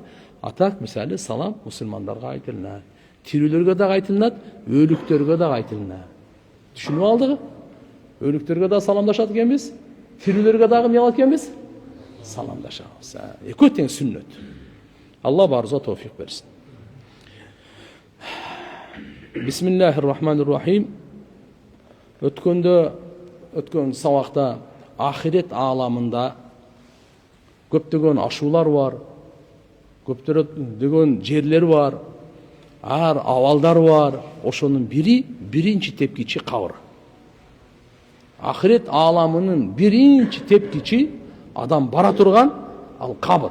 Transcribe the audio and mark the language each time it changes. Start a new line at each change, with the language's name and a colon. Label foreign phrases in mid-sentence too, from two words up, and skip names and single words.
Kyrgyz: Атак мисалы салам мусулмандарга айтылынат. Тирүүлөргө да айтылынат, өлүктөргө да айтылынат. Түшүнүп алдыгы? Өлүктөргө да саламдашат экенбиз, тирүүлөргө дагы эмне кылат экенбиз? саламдашабыз. Экөө тең сүннөт. Алла барыбызга товфик берсин.
Arabic: بسم الله الرحمن الرحيم.
Kyrgyz: Өткөн сабакта ахирет ааламында көптөгөн ашуулар бар, көптөгөн жерлер бар, ар абалдар бар. Ошонун бири биринчи тепкичи кабыр. Ахирет ааламынын биринчи тепкичи адам бара турган ал кабыр.